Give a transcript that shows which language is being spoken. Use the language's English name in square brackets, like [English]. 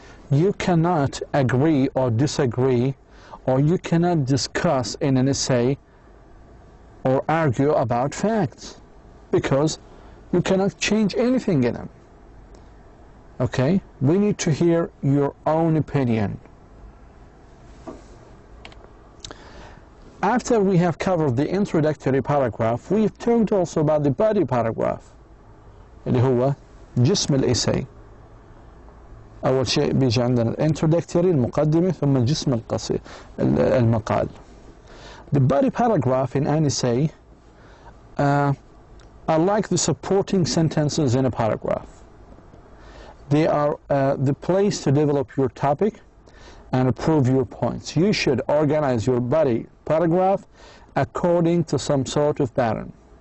[English] You cannot agree or disagree, or you cannot discuss in an essay or argue about facts, because you cannot change anything in them. Okay? We need to hear your own opinion. After we have covered the introductory paragraph, we've talked also about the body paragraph, [Arabic] اللي هو جسم الإساي. أول شيء بيجي عندنا introductory المقدمة ثم الجسم القصير المقال. [English] The body paragraph in an essay are like the supporting sentences in a paragraph. They are the place to develop your topic and prove your points. You should organize your body paragraph according to some sort of pattern.